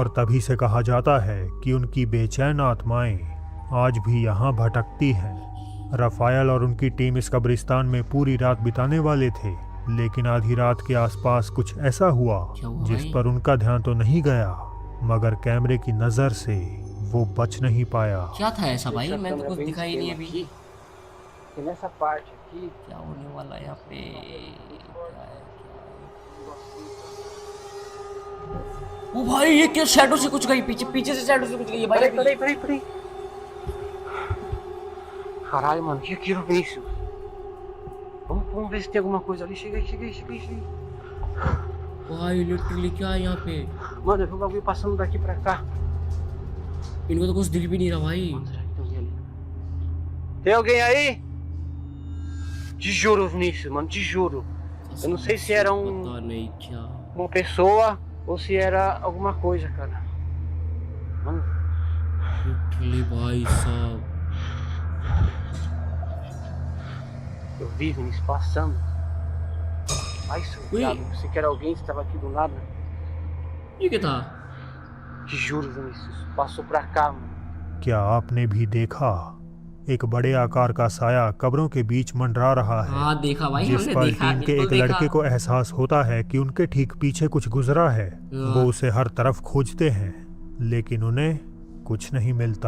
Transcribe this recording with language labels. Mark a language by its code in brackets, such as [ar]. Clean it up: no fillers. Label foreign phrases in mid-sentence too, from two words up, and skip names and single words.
[hi] और तभी से कहा जाता है कि उनकी बेचैन आत्माएं आज भी यहाँ भटकती हैं। राफायल और उनकी टीम इस कब्रिस्तान में पूरी रात बिताने वाले थे, लेकिन आधी रात के आसपास कुछ ऐसा हुआ क्या हुआ जिस भाई? पर उनका ध्यान तो नहीं गया, मगर कैमरे की नजर से वो बच नहीं पाया। क्या था ऐसा भाई? मैंने तो कुछ दिखाई नहीं अभी। [pt] E nessa parte aqui, [hi] क्या होने वाला है यहाँ पे? क्या है? ओ भाई ये क्या शैडो से कुछ गई, पीछे से शैडो से कुछ गई है भाई। [pt] peraí. Caralho, mano, que aquilo, Vinícius? Vamos ver se tem alguma coisa ali. Chega aí. [hi] भाई लिटरली क्या है यहाँ पे? [pt] Mano, eu vi o bagulho passando daqui pra cá. [hi] इनको तो कुछ दिख भी नहीं रहा भाई। [pt] Será que tem alguém ali? Tem alguém aí? Te juro, Vinícius, mano, te juro. Eu não sei se era [hi] पता नहीं क्या। [pt] uma pessoa ou se era alguma coisa, cara. Mano, [hi] लिटरली भाई साहब। [pt] eu vi, Vinícius, passando. Ai, seu Ui. diabo, você que era alguém, você tava aqui do nada. [hi] ये क्या था? [pt] Te juro, Vinícius, passou pra cá, mano. [hi] क्या आपने भी देखा एक बड़े आकार का साया कब्रों के बीच मंडरा रहा है, हाँ देखा भाई, जिस हमने पर देखा, टीम के बिल्कुल एक देखा। लड़के को एहसास होता है कि उनके ठीक पीछे कुछ गुजरा है। हाँ। वो उसे हर तरफ खोजते हैं लेकिन उन्हें कुछ नहीं मिलता।